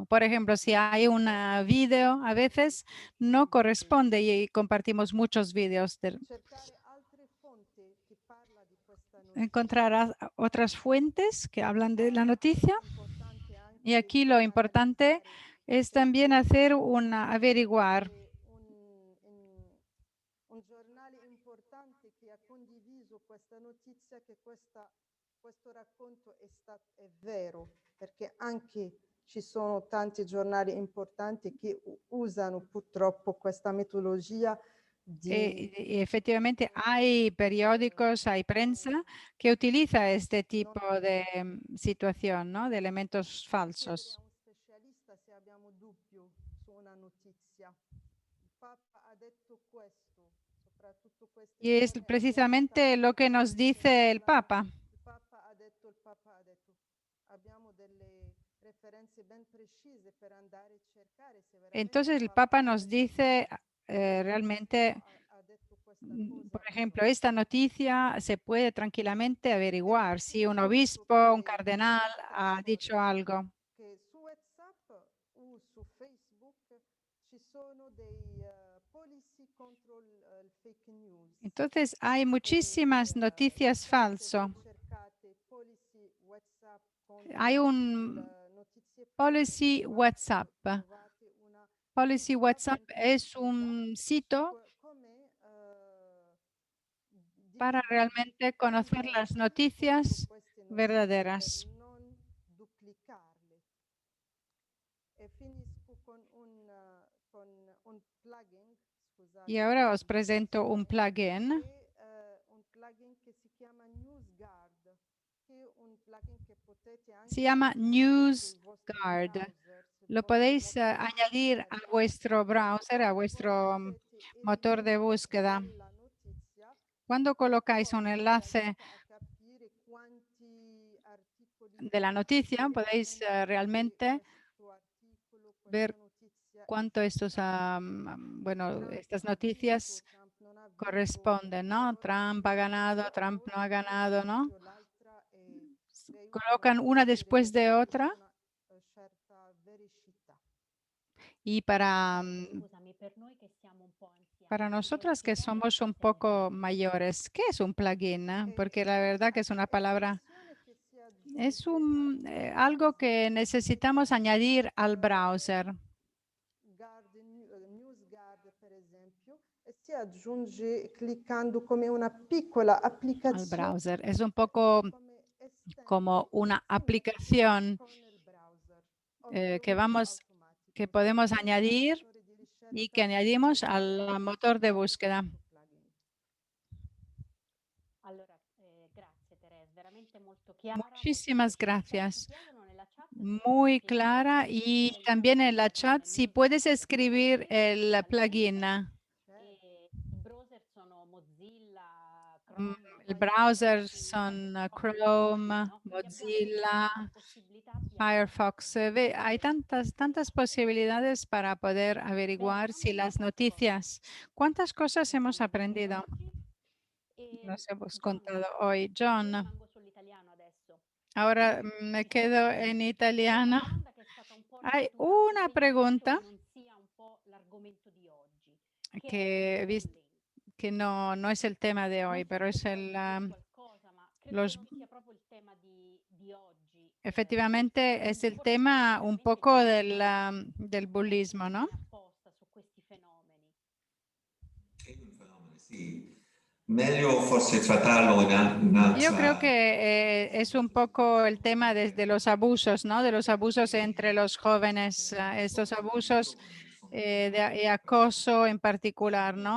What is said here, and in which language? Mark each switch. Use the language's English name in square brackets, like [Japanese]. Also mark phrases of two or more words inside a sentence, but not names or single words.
[Spanish] Por ejemplo, si hay un vídeo, a veces no corresponde y compartimos muchos vídeos. Encontrarás otras fuentes que hablan de la noticia. Y aquí lo importante es también averiguar. [Italian] Un giornale importante che ha condiviso questa notizia, che questo racconto è vero, perché anche ci sono tanti giornali importanti che usano purtroppo questa metodologia [Spanish] Y efectivamente hay periódicos, hay prensa que utiliza este tipo de situación, ¿no? De elementos falsos. [Italian] se abbiamo dubbio su una notizia. Il Papa ha detto questo, soprattutto queste [Spanish] Y es precisamente lo que nos dice el Papa. [Italian] Il Papa ha detto, abbiamo delle referenze ben precise per andare a cercare se veramente [Spanish] Entonces el Papa nos dice realmente, por ejemplo, esta noticia se puede tranquilamente averiguar si un obispo, un cardenal ha dicho algo. [Italian] che su WhatsApp o su Facebook ci sono dei policy contro il [English] fake news. [Spanish] Entonces hay muchísimas noticias falsas. Hay un policy WhatsApp. Policy WhatsApp es un sitio para realmente conocer las noticias [Italian] queste notizie [Spanish] verdaderas. [Italian] per non duplicarle. E finisco con un plugin, scusate, [Spanish] Y ahora os presento un plugin. [Italian] un plugin che si chiama NewsGuard, che è un plugin che potete anche [Spanish] Se llama [Italian] aggiungere sul vostro [Spanish] NewsGuard. [Italian] browser, sul [Spanish] Lo [Italian] vostro [Spanish] podéis [Italian] motor di [Spanish] añadir a [Italian] ricerca. [Spanish] vuestro browser, a vuestro [Italian] Mettete il motor de link [Spanish] búsqueda. [Italian] della notizia. [Spanish] Cuando colocáis un [Italian] Poi vi [Spanish] enlace [Italian] aiuta a capire quanti articoli [Spanish] de la noticia, [Italian] potete [Spanish] podéis [Italian] aggiungere [Spanish] realmente [Italian] questo articolo, [Spanish] ver [Italian] questa notizia [Spanish] cuánto estos, bueno, [Italian] Trump [Spanish] estas [Italian] ha [Spanish] noticias [Italian] vinto, Trump non ha vinto. [Spanish] corresponden, ¿no? [Italian] Allora [Spanish] Trump ha ganado, Trump no ha ganado, ¿no? [Italian] L'altra vi aiutano [Spanish] Colocan [Italian] a [Spanish] una [Italian] leggere [Spanish] después de [Italian] con [Spanish] otra [Italian] una certa vericità. [Spanish] y para, [Italian] Scusami, per noi che siamo un po' anziani, [Spanish] para [Italian] ci puoi [Spanish] nosotras que [Italian] spiegare [Spanish] somos un [Italian] cos'è [Spanish] poco [Italian] un [Spanish] mayores, ¿qué es un plugin? Porque la verdad que es una palabra, [Italian] Funzione che si [Spanish] es [Italian] aggiunge [Spanish] algo que necesitamos añadir al browser. [Italian] NewsGuard, per esempio, e si aggiunge cliccando come una piccola [Spanish] Al [Italian] applicazione [Spanish] browser. Es un poco [Italian] come estende [Spanish] como una [Italian] simile [Spanish] aplicación [Italian] con il browser. [Spanish] que [Italian] Ovviamente [Spanish] que [Italian] automatico. [Spanish] podemos [Italian] Quindi [Spanish] añadir [Italian] il motore di [Spanish] y [Italian] ricerca [Spanish] que añadimos [Italian] potrà [Spanish] al motor de búsqueda. [Italian] questo plugin. Allora, grazie Teresa, veramente molto chiara. [Spanish] Muchísimas [Italian] molto precisa. [Spanish] gracias. [Italian] Ci chiedono nella chat se [Spanish] Muy [Italian] puoi [Spanish] clara, [Italian] scrivere [Spanish] y [Italian] il [Spanish] también en la [Italian] plugin [Spanish] chat si puedes [Italian] NewsGuard, [Spanish] escribir el plugin. [Italian] e i browser sono Mozilla, Mm, Chrome, [Spanish] El [Italian] poi [Spanish] browser [Italian] ci [Spanish] son [Italian] fate un po' [Spanish] Chrome, [Italian] no? Quindi abbiamo [Spanish] Mozilla, [Italian] tantissime possibilità, abbiamo [Spanish] Firefox. Hay tantas posibilidades para poder averiguar si las noticias, cuántas cosas hemos aprendido, nos hemos contado hoy. John, [Italian] rimango sull'italiano adesso. [Spanish] ahora me quedo en italiano. [Italian] Domanda che è stata un po' [Spanish] Hay [Italian] ripetuta, anche [Spanish] una [Italian] se io [Spanish] pregunta [Italian] penso che non sia un po' l'argomento di oggi, che è [Spanish] que, [Italian] il bullying. [Spanish] que no es el tema de hoy, [Italian] Non so [Spanish] pero [Italian] se [Spanish] es [Italian] vuoi dire qualcosa, ma credo [Spanish] los, [Italian] che non sia proprio il tema di oggi. [Spanish] efectivamente es el [Italian] Forse [Spanish] tema un [Italian] veramente [Spanish] poco del [Italian] una [Spanish] bullismo, ¿no? [Italian] trasmissione apposta su questi fenomeni. È un fenomeno, sì. Meglio forse trattarlo in [Spanish] Yo creo [Italian] un'altra. [Spanish] que es un poco el tema de los abusos, ¿no? De los abusos entre los jóvenes, estos abusos de acoso en particular, ¿no?